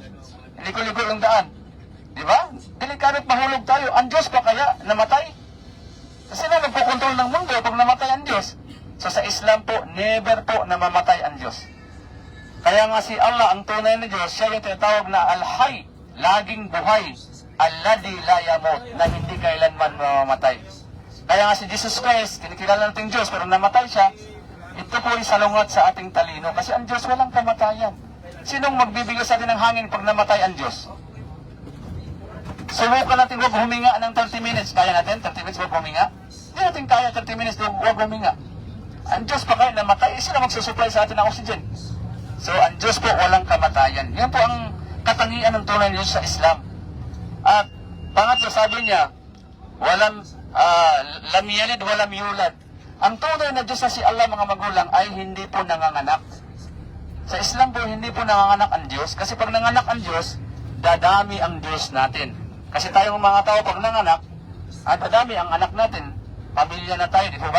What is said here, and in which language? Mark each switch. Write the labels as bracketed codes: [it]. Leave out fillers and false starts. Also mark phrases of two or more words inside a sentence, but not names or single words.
[tl] Liko-liko yung daan. Di ba? Delikado mahulog tayo. Ang Diyos pa kaya namatay? Kasi na nagpukontrol ng mundo pag namatay ang Diyos. So sa Islam po, never po namamatay ang Diyos. Kaya nga si Allah, ang tunay na Diyos, siya yung tinatawag na Al-Hay, laging buhay, [ar] الذي لا يموت, [tl] na hindi kailanman mamamatay. Kaya nga si Jesus Christ, kinikilala nating Diyos, pero namatay siya, ito po ay salungat sa ating talino, kasi ang Diyos walang kamatayan. Sinong magbibigay sa atin ng hangin pag namatay ang Diyos? Subukan natin huwag huminga ng 30 minutes. Kaya natin, 30 minutes huwag huminga? Hindi natin kaya 30 minutes huwag huminga. Ang Diyos pa kaya namatay, sila magsusupply sa atin ng oxygen. So, ang Diyos po walang kamatayan. Yan po ang katangian ng tunay na Diyos sa Islam. At pangatlo, sabi niya, [ar] لم يلد ولم يولد. [tl] Ang tunay na Diyos na si Allah, mga magulang, ay hindi po nanganganak. Sa Islam po, hindi po nanganganak ang Diyos. Kasi pag nanganak ang Diyos, dadami ang Diyos natin. Kasi tayong mga tao, pag nanganak, dadami ang anak natin. Pamilya na tayo, di po ba?